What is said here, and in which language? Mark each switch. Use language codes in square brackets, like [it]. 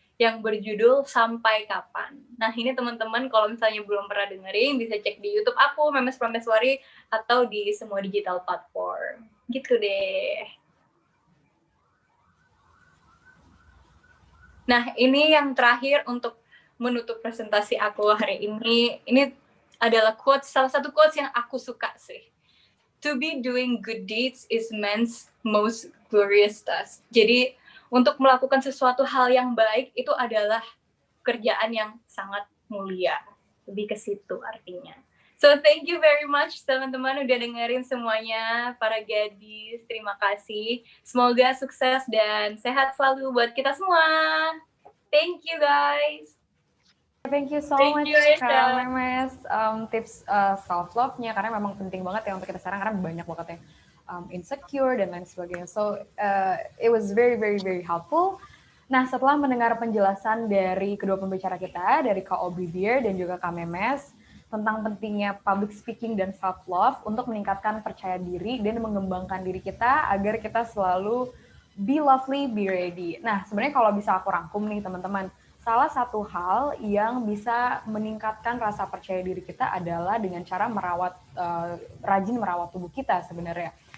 [id] yang berjudul Sampai Kapan. Nah, ini teman-teman kalau misalnya belum pernah dengerin, bisa cek di YouTube aku, Memes Prameswari, atau di semua digital platform. Gitu deh. Nah, ini yang terakhir untuk menutup presentasi aku hari ini. Ini adalah quotes, salah satu quotes yang aku suka sih. [en] To be doing good deeds is man's most glorious task. [id] Jadi, untuk melakukan sesuatu hal yang baik itu adalah kerjaan yang sangat mulia. Lebih ke situ artinya. [en] So, thank you very much [id] teman-teman udah dengerin semuanya, para gadis. Terima kasih. Semoga sukses dan sehat selalu buat kita semua. [en] Thank you guys. Thank you so Thank much you, Aisha. [id] Kak Memes, tips self love-nya karena memang penting banget ya untuk kita sekarang karena banyak banget yang insecure dan lain sebagainya. [en] So it was very very very helpful. [id] Nah, setelah mendengar penjelasan dari kedua pembicara kita, dari Kak Aubrey Beer dan juga Kak Memes, tentang pentingnya public speaking dan self-love untuk meningkatkan percaya diri dan mengembangkan diri kita agar kita selalu [en] be lovely, be ready. [id] Nah, sebenarnya kalau bisa aku rangkum nih teman-teman, salah satu hal yang bisa meningkatkan rasa percaya diri kita adalah dengan cara rajin merawat tubuh kita sebenarnya.